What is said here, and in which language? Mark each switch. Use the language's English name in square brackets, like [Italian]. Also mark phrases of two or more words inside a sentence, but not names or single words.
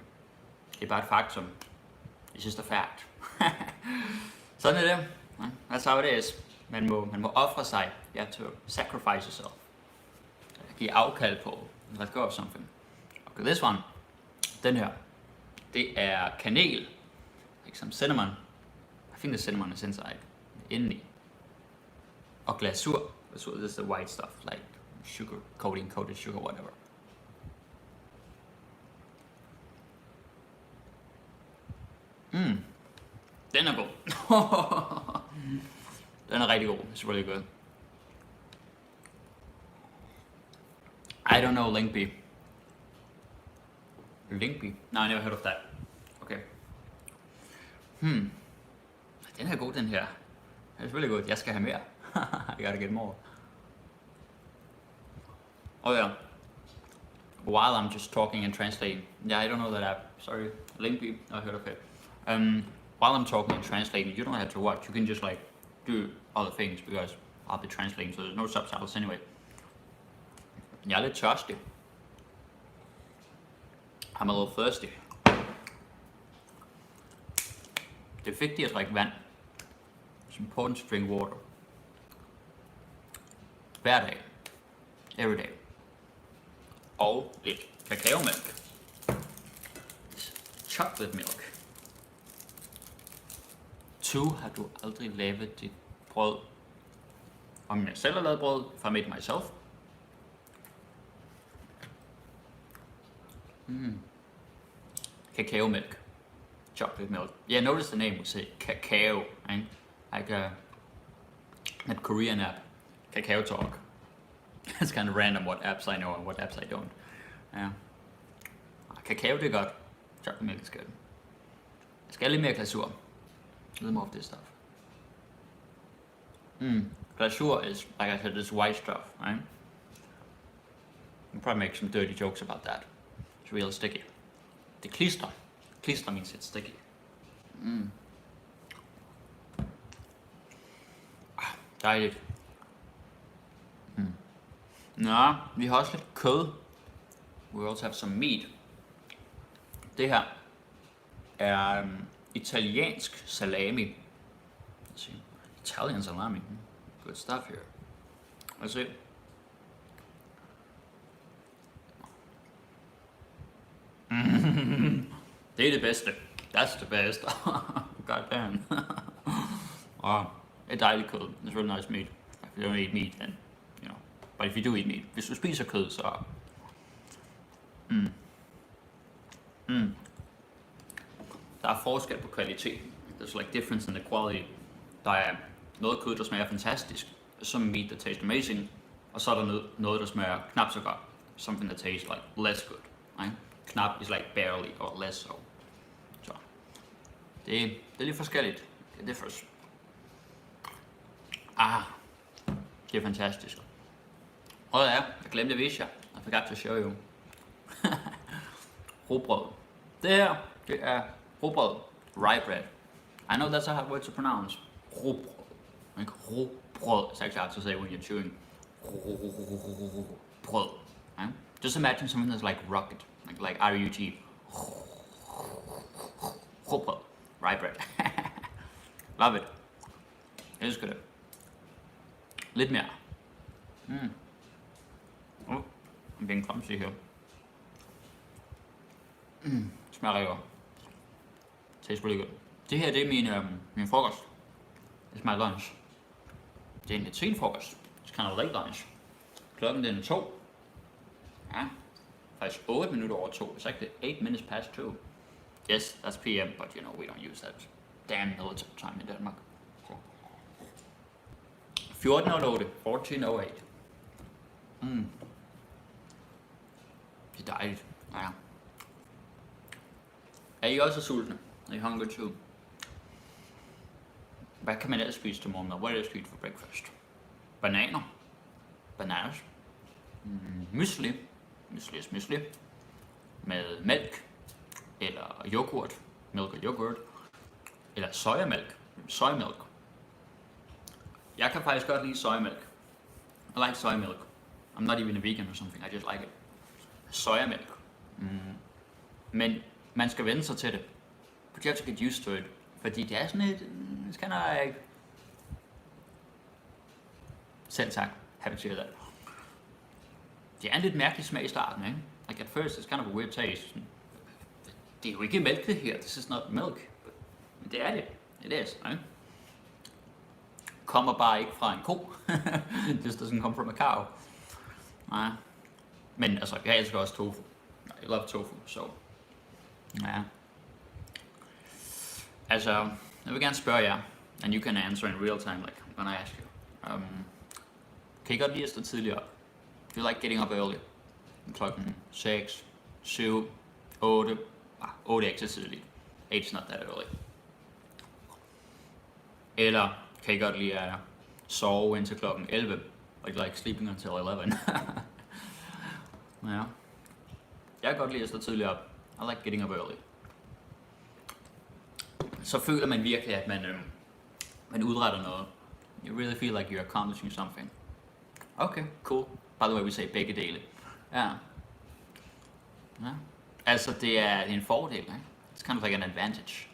[Danish] Det er bare et faktum. [English] It's just a fact. [Danish] Sådan er det. [English] That's how it is. [Danish] Man må ofre sig. [English] You have to sacrifice yourself. [Danish] Give afkald på. [English] Let go of something. Okay, this one. [Danish] Den her. Det er kanel. [English] Like some cinnamon. I think the cinnamon is inside. [Danish] Indeni. Og glasur. Glasur, [English] this is the white stuff. Like sugar, coated sugar, whatever. [Danish] Den er god. Den er rigtig god. [English] It's really good. I don't know Linkby. Linkby? No, I never heard of that. Okay. [Danish] Den er god, den her. [English] It's really good. [Danish] Jeg skal have mere. [English] I gotta get more. Oh yeah. While I'm just talking and translating. Yeah, I don't know that app. Sorry. Linkby. I heard of it. While I'm talking and translating, you don't have to watch. You can just like do other things because I'll be translating, so there's no subtitles anyway. [Danish] Jeg er lidt tørstig. [English] I'm a little thirsty. [Danish] Det er vigtigt at drikke vand. [English] It's important to drink water. [Danish] Hver dag. [English] Every day. [Danish] Og lidt kakaomælk. [English] Chocolate milk. 2. [Danish] Har du aldrig lavet dit brød? Om jeg selv har lavet brød, [English] if I made myself. Cacao milk. Chocolate milk. Yeah, notice the name will say cacao, right? Like that Korean app, Kakao Talk. It's kind of random what apps I know and what apps I don't. Yeah. Cacao, [Danish] det er godt. [English] Chocolate milk is good. [Danish] Jeg skal have lidt mere glasur. [English] A little more of this stuff. Glasur is, like I said, this white stuff, right? I'll probably make some dirty jokes about that. It's real sticky. The klister. Klister means it's sticky. [Danish] Dejligt. Nå, vi har også lidt kød. [English] We also have some meat. [Danish] Det her er italiensk salami. [English] Let's see. Italian salami. Good stuff here. Let's see. [Danish] Det er det bedste. [English] That's the best. God damn. [Danish] Oh, det er dejligt kød. [English] It's really nice meat. If you don't eat meat, then, you know. But if you do eat meat, [Danish] hvis du spiser kød, så... Der er forskel på kvalitet. [English] There's like difference in the quality. [Danish] Der er noget kød, der smager fantastisk. [English] Some meat that tastes amazing. [Danish] Og så er der noget, der smager knap så godt. [English] Something that tastes like less good. Right? Knap is like barely or less so. [Danish] Så det er lidt forskelligt. Det er different. Det er fantastisk. Og ja, jeg glemte at vise jer. [English] I forgot to show you. [Danish] Rugbrød. Det her, det er rugbrød. [English] Rye bread. I know that's a hard word to pronounce. [Danish] Rugbrød. Ikke rugbrød. [English] It's actually hard to say when you're chewing. [Danish] Brød. Okay? [English] Just imagine something that's like rocket. Like R-U-G. Rugbrød. Rye bread. Love it. [Danish] Jeg elsker det. Lidt mere. [English] I'm being clumsy here. [Danish] Smager rigtig godt. [English] Tastes really good. [Danish] Det her, det er min frokost. [English] It's my lunch. [Danish] Det er en lidt sen frokost. [English] It's kind of late lunch. [Danish] Klokken den er 2. Ja, faktisk 8 minutter over 2. [English] It's like 8 minutes past 2. Yes, that's PM, but you know, we don't use that damn military time in Denmark. 14:08, 14:08. [Danish] Det er dejligt. Ja. Er I også sultne? [English] Are you hungry too? [Danish] Hvad kan man ellers spise til morgenmad? [English] What else do you eat for breakfast? [Danish] Bananer. Bananas. Mysli. Mysli is mysli. Med mælk. Eller yoghurt. Milk og yoghurt. Eller sojamælk. Sojamælk. Jeg kan faktisk godt lide sojamælk. [English] I like soy milk. I'm not even a vegan or something, I just like it. [Danish] Sojamælk. Men man skal vende sig til det. [English] But you have to get used to it. [Danish] Fordi det er sådan et... [English] It's kind of like... [Danish] Selv tak. [English] Happy to hear that. [Danish] Det er en lidt mærkelig smag i starten, ikke? [English] Like at first it's kind of a weird taste. [Danish] Det er jo ikke mælk det her. [English] This is not milk. [Danish] Men det er det. [English] It is, right? [Danish] Kommer bare ikke fra en ko. [English] This doesn't come from a cow. [Danish] Nej. Men altså, jeg elsker også tofu. [English] I love tofu, so... [Danish] Ja. Altså, jeg vil gerne spørge jer, [English] and you can answer in real time, like I'm gonna ask you. [Danish] Kan I godt lide at stå tidligere op? [English] Do you like getting up early? [Danish] Klokken 6, 7, 8. 8 er ikke så tidligt. [English] 8 is not that early. [Danish] Eller kan I godt lide at sove indtil klokken 11? [English] Like sleeping until 11. [Danish] Ja. Jeg kan godt lide at stå tidligere op. [English] I like getting up early. [Danish] Så føler man virkelig, at man udretter noget. [English] You really feel like you're accomplishing something. Okay, cool. By the way, we say [Danish] begge dele. Ja. Ja. Altså, det er en fordel, ikke? [English] It's kind of like an advantage.